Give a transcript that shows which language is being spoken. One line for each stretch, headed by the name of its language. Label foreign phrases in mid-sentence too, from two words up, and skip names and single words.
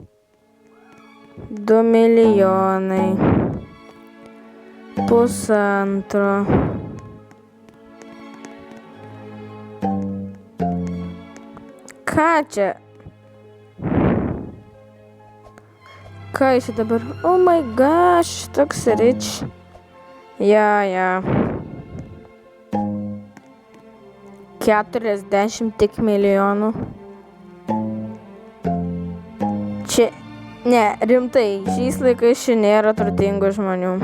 Lithuanian: 2 milijonai. 1,5. Ką čia? Ką jis dabar?
English: Oh my gosh,
Lithuanian: toks rich. Ja. 40 tik milijonų. Čia, ne, rimtai, šiais laikais čia nėra turtingų žmonių.